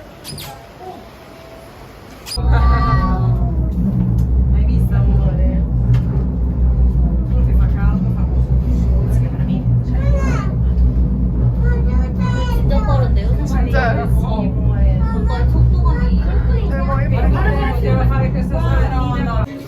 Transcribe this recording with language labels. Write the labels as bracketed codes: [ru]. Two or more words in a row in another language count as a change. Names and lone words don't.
[it] Hai visto amore? Che fa caldo, fa molto che per me. [ko] 진짜 빠른데요? 진짜 뭔가 속도감이 대박이다. [it] Devo fare questa storia. No, no.